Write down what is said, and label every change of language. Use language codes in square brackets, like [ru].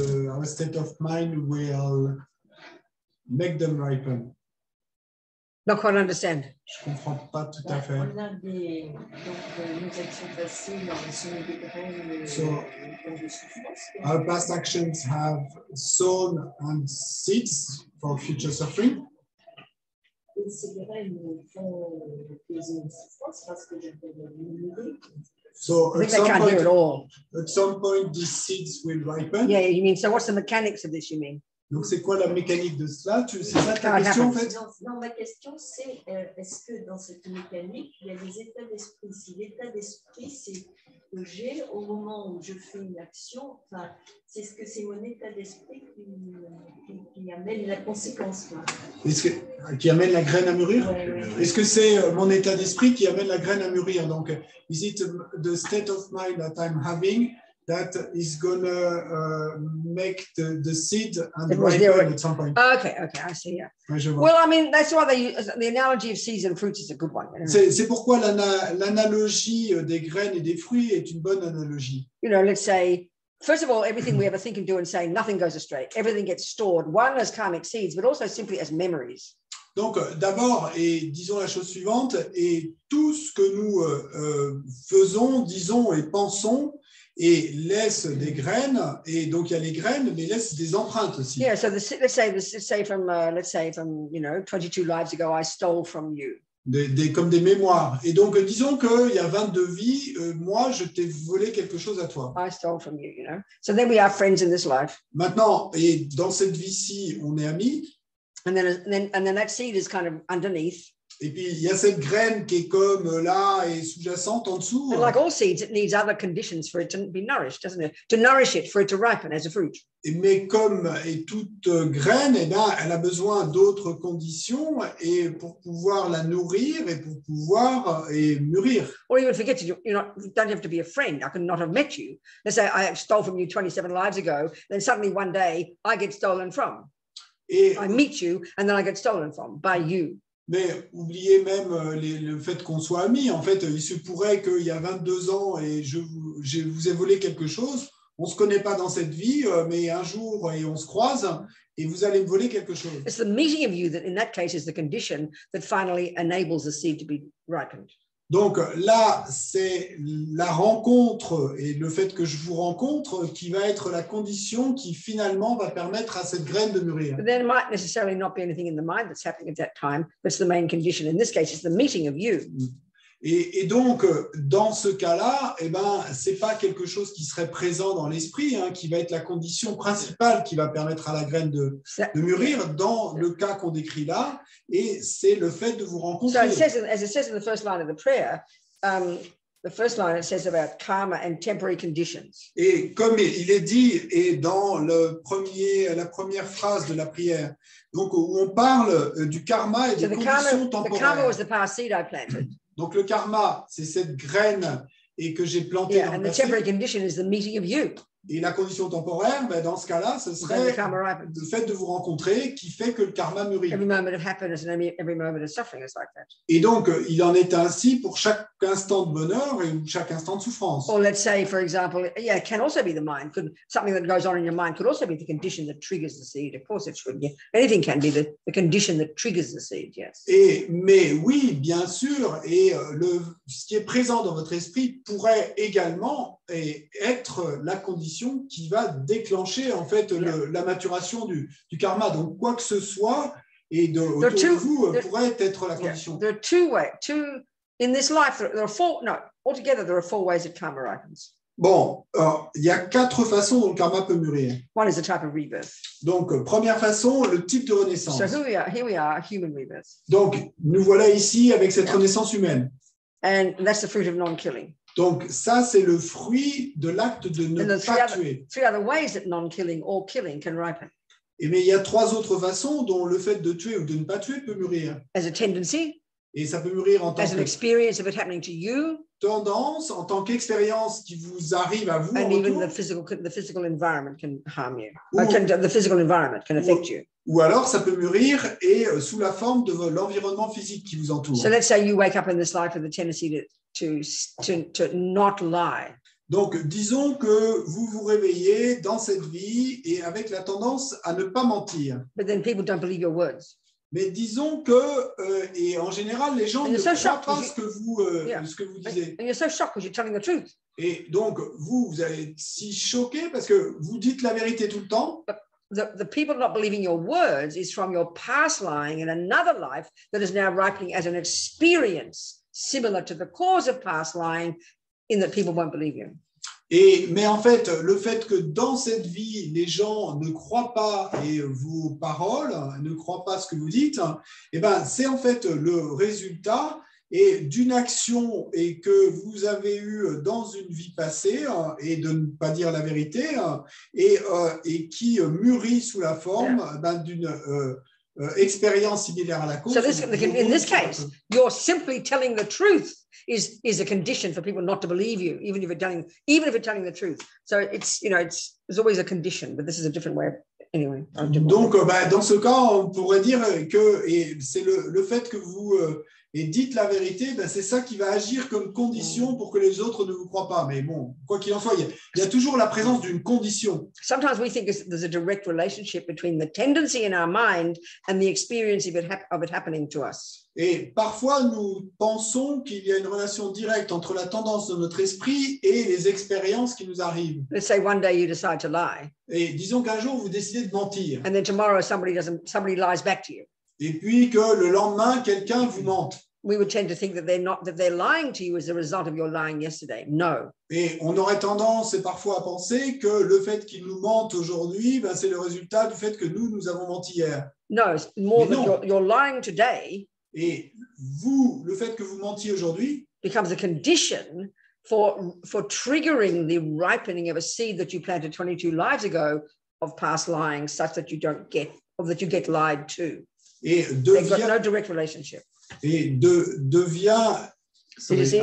[en] Our state of mind will make them ripen. Not quite understand. [fr] Je comprends pas tout à fait. On a nos actions passées ont semé des graines [en] So, [fr] de souffrance. [en] Our past actions have sown and seeds for future suffering. [fr] Et ces graines vont causer une souffrance parce que je peux diminuer. [en] So I think they can't hear it all. at some point, these seeds will ripen. Yeah, you mean, so what's the mechanics of this, you mean? [fr] Donc, c'est quoi la mécanique de cela? C'est ça ta Ah, question, en d'accord. fait? Non, ma question, c'est est-ce que dans cette mécanique, il y a des états d'esprit? Si l'état d'esprit, c'est que j'ai au moment où je fais une action, enfin, c'est ce que c'est mon état d'esprit qui amène la conséquence. Qui amène la graine à mûrir? Ouais. Est-ce que c'est mon état d'esprit qui amène la graine à mûrir? [en] Donc, is it the state of mind that I'm having that is gonna make the seed and It was there ripen already. at some point? Okay, I see, yeah. [fr] Ouais, je vois. [en] Well, I mean, that's why they use the analogy of seeds and fruits is a good one. [fr] C'est pourquoi l'analogie des graines et des fruits est une bonne analogie. [en] You know, let's say, first of all, everything we ever think and do and say, nothing goes astray. Everything gets stored, one as karmic seeds, but also simply as memories. [fr] Donc, d'abord, et disons la chose suivante, et tout ce que nous faisons, disons et pensons et laisse des graines, et donc il y a les graines, mais laisse des empreintes aussi. [en] Yeah, so let's say from 22 lives ago, I stole from you. [fr] Comme des mémoires. Et donc, disons qu'il y a 22 vies, moi, je t'ai volé quelque chose à toi. [en] I stole from you, So then we are friends in this life. [fr] Maintenant, et dans cette vie-ci, on est amis. [en] And then that seed is kind of underneath. [fr] Et puis, il y a cette graine qui est comme là et sous-jacente en dessous. [en] And like all seeds, it needs other conditions for it to be nourished, doesn't it? To nourish it, for it to ripen as a fruit. [fr] Mais comme et toute graine, eh ben, elle a besoin d'autres conditions et pour pouvoir la nourrir et pour pouvoir mûrir. [en] Or even forget you don't have to be a friend. I could not have met you. Let's say I stole from you 27 lives ago. Then suddenly one day I get stolen from. [fr] Et [en] I meet you and then I get stolen from by you. [fr] Mais oubliez même le fait qu'on soit amis. En fait, il se pourrait qu'il y a 22 ans et je vous ai volé quelque chose. On ne se connaît pas dans cette vie, mais un jour, et on se croise, et vous allez me voler quelque chose. [en] It's the meeting of you that in that case is the condition that finally enables the seed to be ripened. [fr] Donc là, c'est la rencontre et le fait que je vous rencontre qui va être la condition qui finalement va permettre à cette graine de mûrir. [en] But there might necessarily not be anything in the mind that's happening at that time. That's the main condition. In this case, it's the meeting of you. [fr] Et donc, dans ce cas-là, eh ben, ce n'est pas quelque chose qui serait présent dans l'esprit, qui va être la condition principale qui va permettre à la graine de mûrir dans le cas qu'on décrit là, et c'est le fait de vous rencontrer. [en] So as it says in the first line of the prayer, the first line, it says about karma and temporary conditions. [fr] Et comme il est dit, et dans la première phrase de la prière, donc où on parle du karma et des conditions temporaires. [en] The karma was the past seed I planted. [fr] Donc le karma, c'est cette graine et que j'ai plantée dans le passé. [en] And the temporary condition is the meeting of you. [fr] Et la condition temporaire, ben dans ce cas-là, ce serait le fait de vous rencontrer qui fait que le karma mûrit. [en] Every moment of happiness and every moment of suffering is like that. [fr] Et donc, il en est ainsi pour chaque instant de bonheur et chaque instant de souffrance. [en] Or let's say, for example, it can also be the mind. Something that goes on in your mind could also be the condition that triggers the seed. Of course, it should. Yeah. Anything can be the condition that triggers the seed. Yes. [fr] Mais oui, bien sûr. Et ce qui est présent dans votre esprit pourrait également être la condition qui va déclencher en fait la maturation du karma. Donc quoi que ce soit et autour de vous pourrait être la condition. [en] There are two in this life. Altogether there are 4 ways that karma ripens. [fr] Bon, il y a 4 façons dont le karma peut mûrir. [en] One is the type of rebirth. [fr] Donc première façon, le type de renaissance. [en] So here we are, human rebirth. [fr] Donc nous voilà ici avec cette renaissance humaine. [en] And that's the fruit of non-killing. [fr] Donc, ça, c'est le fruit de l'acte de ne pas tuer. [en] 3 other ways that non-killing or killing can ripen. [fr] Mais il y a 3 autres façons dont le fait de tuer ou de ne pas tuer peut mûrir. [en] As a tendency. [fr] Et ça peut mûrir en tant [en] as an experience of it happening to you. [fr] Tendance, en tant qu'expérience qui vous arrive à vous. [en] And even the physical environment can harm you. The physical environment can affect you. [fr] Ou alors, ça peut mûrir et sous la forme de l'environnement physique qui vous entoure. [en] So let's say you wake up in this life with the tendency to not lie. [fr] Donc, disons que vous vous réveillez dans cette vie et avec la tendance à ne pas mentir. [en] But then people don't believe your words. [fr] Mais disons que, et en général, les gens ne croient pas ce que vous disiez. [en] And you're so shocked because you're telling the truth. [fr] Et donc, vous allez être si choqué parce que vous dites la vérité tout le temps. [en] The people not believing your words is from your past lying in another life that is now ripening as an experience similar to the cause of past lying, in that people won't believe you. [fr] Mais en fait, le fait que dans cette vie, les gens ne croient pas vos paroles, ne croient pas ce que vous dites, c'est en fait le résultat d'une action que vous avez eue dans une vie passée et de ne pas dire la vérité et qui mûrit sous la forme d'une expérience similaire à la cause. [en] So in this case, you're simply telling the truth is a condition for people not to believe you, even if you're telling the truth. So there's always a condition, but this is a different way of, anyway. [fr] Donc, dans ce cas, on pourrait dire que c'est le fait que vous dites la vérité, c'est ça qui va agir comme condition pour que les autres ne vous croient pas. Mais bon, quoi qu'il en soit, il y a toujours la présence d'une condition. [en] Sometimes we think there's a direct relationship between the tendency in our mind and the experience of it happening to us. [fr] Et parfois, nous pensons qu'il y a une relation directe entre la tendance de notre esprit et les expériences qui nous arrivent. [en] Let's say one day you decide to lie, [fr] Et disons qu'un jour, vous décidez de mentir. [en] and then tomorrow somebody lies back to you. [fr] Et puis que le lendemain, quelqu'un vous mente. [en] We would tend to think that they're lying to you as a result of your lying yesterday. No. [fr] Et on aurait tendance et parfois à penser que le fait qu'ils nous mentent aujourd'hui, ben, c'est le résultat du fait que nous avons menti hier. [en] No, it's more [fr] Mais [en] that [fr] non. [en] you're lying today [fr] Et vous, le fait que vous mentiez aujourd'hui, [en] becomes a condition for triggering the ripening of a seed that you planted 22 lives ago of past lying, such that you don't get, or that you get lied to. [fr] et [en] They've got [fr] devient, [en] no direct relationship. [fr] devient. [en] Did you see?